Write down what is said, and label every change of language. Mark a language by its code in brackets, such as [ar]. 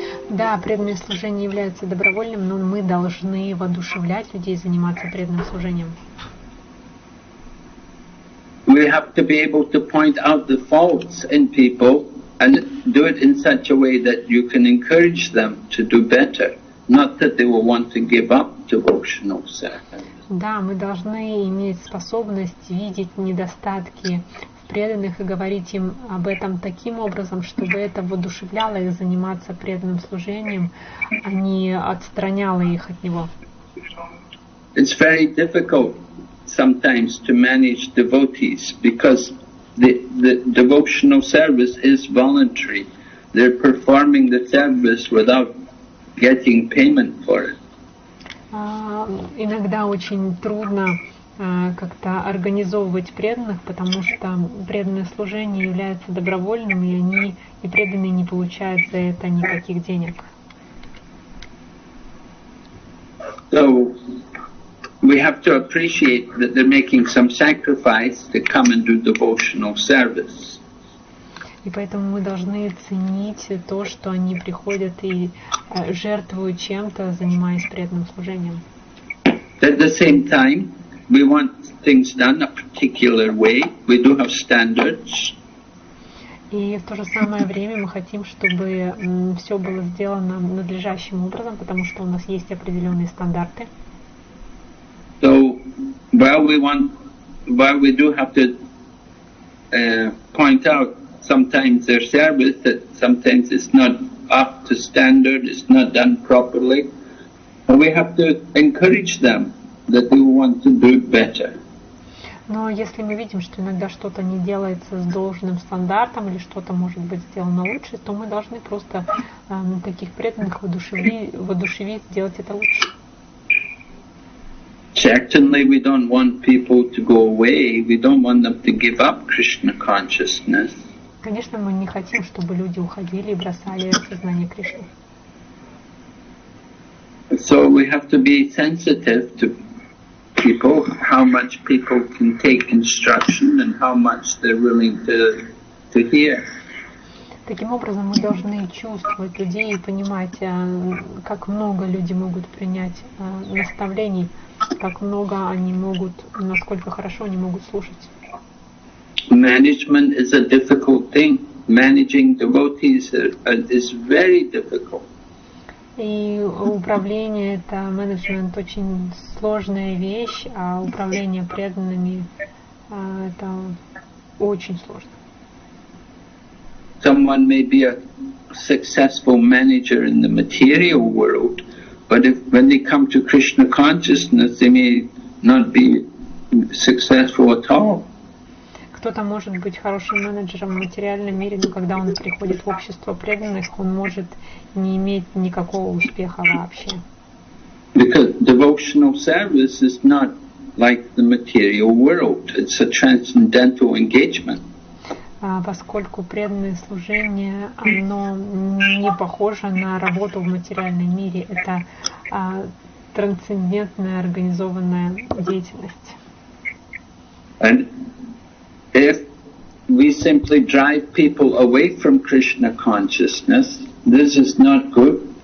[ru] Да, преданное служение является добровольным, но мы должны воодушевлять людей заниматься преданным служением. [en] We have to be able to point out the faults in people and do it in such a way that you can encourage them to do better, not that they will want to give up devotional service. [ru] Да, мы должны иметь способность видеть недостатки в преданных и говорить им об этом таким образом, чтобы это воодушевляло их заниматься преданным служением, а не отстраняло их от него. [en] It's very difficult sometimes to manage devotees because the devotional service is voluntary. They're performing the service without getting payment for it. [ru] Иногда очень трудно как-то организовывать преданных, потому что преданное служение является добровольным, и преданные не получают за это никаких денег. [en] So we have to appreciate that they're making some sacrifice to come and do devotional service. [ru] И поэтому мы должны ценить то, что они приходят и жертвуют чем-то, занимаясь преданным служением. [en] At the same time, we want things done a particular way. We do have standards. [ru] И в то же самое время мы хотим, чтобы все было сделано надлежащим образом, потому что у нас есть определенные стандарты. [en] So while we do have to point out sometimes their service, that sometimes it's not up to standard, it's not done properly, and we have to encourage them that they want to do it better. [ru] Но если мы видим, что иногда что-то не делается с должным стандартом или что-то может быть сделано лучше, то мы должны просто таких преданных воодушевить сделать это лучше. [en] Certainly we don't want people to go away. We don't want them to give up Krishna consciousness. [ru] Конечно, мы не хотим, чтобы люди уходили и бросали сознание Кришны. [en] So we have to be sensitive to people, how much people can take instruction and how much they're willing to hear. [ru] Таким образом, мы должны чувствовать людей и понимать, как много люди могут принять наставлений, как много они могут, насколько хорошо они могут слушать. [en] Management is a difficult thing. Managing devotees is very difficult. [ru] И управление — это менеджмент очень сложная вещь, а управление преданными это очень сложно. [en] Someone may be a successful manager in the material world, but when they come to Krishna consciousness, they may not be successful at all. [ru] Кто-то может быть хорошим менеджером в материальном мире, но когда он приходит в общество преданных, он может не иметь никакого успеха вообще. [en] Because devotional service is not like the material world. It's a transcendental engagement. [ru] Поскольку преданное служение, оно не похоже на работу в материальном мире. Это трансцендентная организованная деятельность. [en] And if we simply drive people away from Krishna consciousness, this is not good.